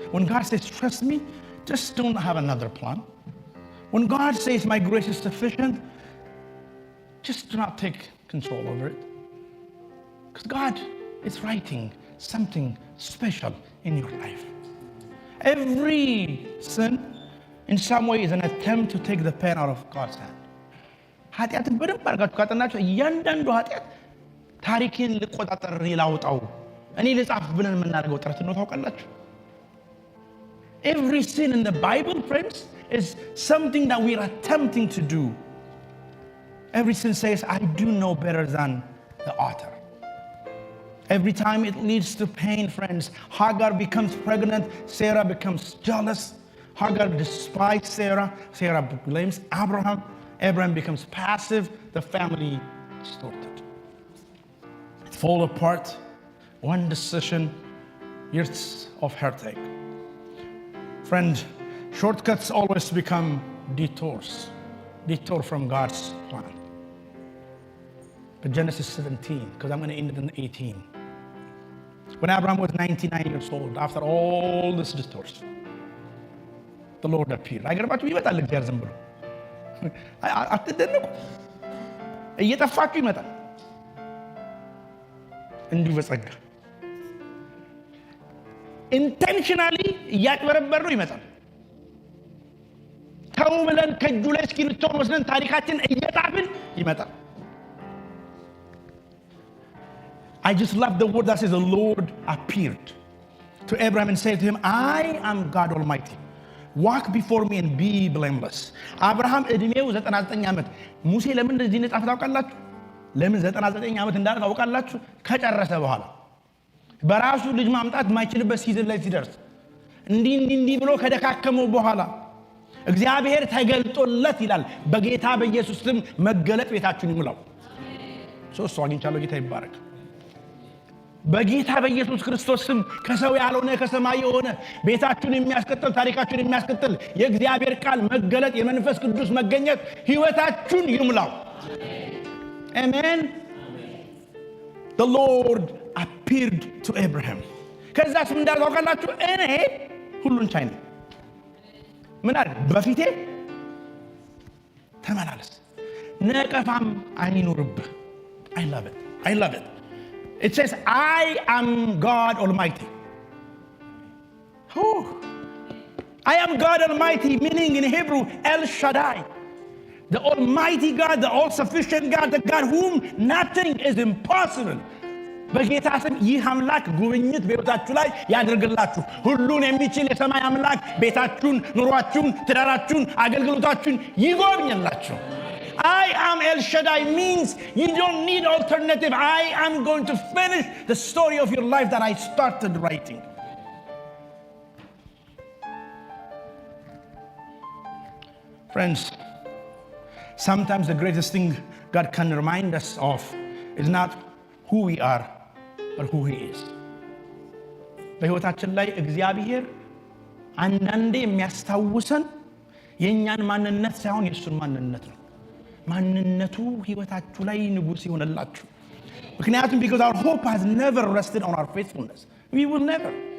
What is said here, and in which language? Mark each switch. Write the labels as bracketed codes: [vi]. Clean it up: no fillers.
[en] When God says trust me, just don't have another plan. When God says my grace is sufficient, just do not take control over it. Because God is writing something special in your life. Every sin in some way is an attempt to take the pen out of God's hand. [am] ኃጢአትን በደንብ አድርጋችሁ ካጠናችሁ እያንዳንዱ ኃጢአት ታሪኬን ልቆጣጠር ላውጣው እኔ ልጻፍ ብለን የምናደርገው ጥረት ነው ታውቃላችሁ። [en] Every sin in the Bible, friends, is something that we are attempting to do. Every sin says, I do know better than the author. Every time it leads to pain, friends. Hagar becomes pregnant, Sarah becomes jealous. Hagar despises Sarah, Sarah blames Abraham. Abraham becomes passive, the family distorted. It falls apart. One decision, years of heartache. Friend, shortcuts always become detours. Detour from God's plan. But Genesis 17, because I'm going to end it in 18. When Abraham was 99 years old, after all these detours, the Lord appeared. [am] አይገርማችሁ ይመጣል እግዚአብሔር ዝም ብሎ አትደነቁ። እየጠፋችሁ ይመጣል እንዲሁ በጸጋ ኢንቴንሽናሊ እያጭበረበርነው ይመጣል። ተው ብለን ከእጁ ላይ እስክሪብቶን ወስደን ታሪካችን እየጣፍን ይመጣል። [en] I just love the word that says the Lord appeared to Abraham and said to him, I am God Almighty. Walk before me and be blameless. [am] አብርሃም እድሜው 99 ዓመት። ሙሴ ለምን እንደዚህ ነው ጻፈው ታውቃላችሁ? ለምን 99 ዓመት እንዳለ ታውቃላችሁ? ከጨረሰ በኋላ በራሱ ልጅ ማምጣት የማይችልበት ሲዝን ላይ ሲደርስ እንዲህ ብሎ ከደካከመው በኋላ እግዚአብሔር ተገልጦለት ይላል በጌታ በኢየሱስ ስም መገለጥ ቤታችሁን ይሙላው። ሶስት አግኝቻለሁ። ጌታ ይባረክ። በጌታ በኢየሱስ ክርስቶስ ስም ከሰው ያልሆነ ከሰማይ የሆነ ቤታችሁን የሚያስቀጥል ታሪካችሁን የሚያስቀጥል የእግዚአብሔር ቃል መገለጥ የመንፈስ ቅዱስ መገኘት ህይወታችሁን ይሙላው። አሜን። [en] The Lord appeared to Abraham. [am] ከዛስ ምን እንዳለው ታውቃላችሁ? እኔ ሁሉን ቻይ ነኝ። ምን አለ? በፊቴ ተመላለስ፣ ነቀፋም አይኑርብህ። [en] I love it. It says, I am God Almighty. I am God Almighty, meaning in Hebrew, El Shaddai. The Almighty God, the all-sufficient God, the God whom nothing is impossible. [am] በጌታ ስም ይህ አምላክ ጉብኝት በቤታችሁ ላይ ያድርግላችሁ። ሁሉን የሚችል የሰማይ አምላክ ቤታችሁን፣ ኑሯችሁን፣ ትዳራችሁን፣ አገልግሎታችሁን ይጎብኝላችሁ። [en] I am El Shaddai means you don't need alternative. I am going to finish the story of your life that I started writing. Friends, sometimes the greatest thing God can remind us of is not who we are, but who He is. [am] በሕይወታችን ላይ እግዚአብሔር አንዳንዴ የሚያስታውሰን የኛን ማንነት ሳይሆን የሱን ማንነት ነው። ማንነቱ ህይወታችሁ ላይ ንጉስ ይሆነላችሁ። ምክንያቱም [en] because our hope has never rested on our faithfulness. We will never.